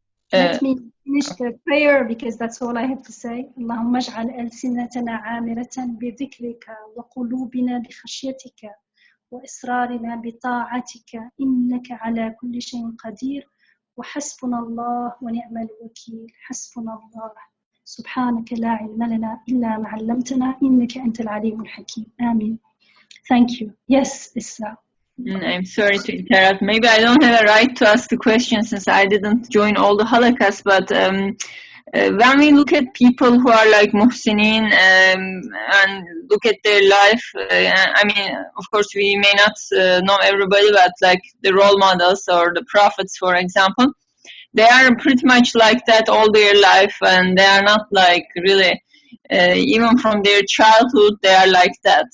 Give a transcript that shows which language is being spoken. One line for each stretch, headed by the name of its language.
English: Let me finish the prayer because that's all I have to say.
Arabic: اللهم اجعل ألسنتنا عامرة بذكرك وقلوبنا بخشيتك وإصرارنا بطاعتك إنك على كل شيء قدير وحسبنا الله ونعم الوكيل حسبنا الله سبحانك لا علم لنا إلا ما علمتنا إنك أنت العليم الحكيم آمين.
English: Thank you. Yes, Isra. I'm sorry to interrupt. Maybe I don't have a right to ask the question since I didn't join all the halakas, but when we look at people who are like muhsinin and look at their life, I mean, of course, we may not know everybody, but like the role models or the prophets, for example, they are pretty much like that all their life, and they are not like really, even from their childhood, they are like that.